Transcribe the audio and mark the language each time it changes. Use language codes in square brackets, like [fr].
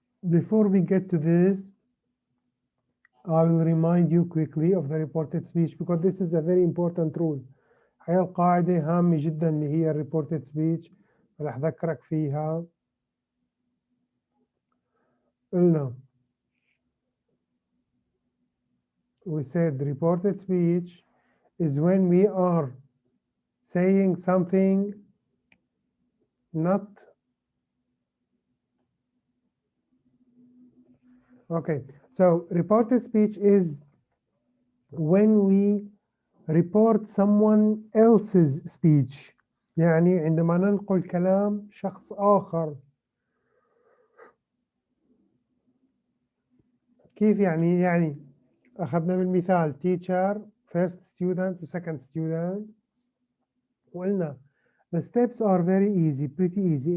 [en] Before we get to this, I will remind you quickly of the reported speech because this is a very important rule. [ar] هي القاعدة هامة جدا اللي هي reported speech، راح أذكرك فيها. قلنا [en] we said reported speech is when we are saying something not okay. So reported speech is when we report someone else's speech. [ar] يعني عندما ننقل كلام شخص آخر. كيف يعني أخذنا بالمثال [en] teacher, first student و second student، وقلنا the steps are very easy, pretty easy.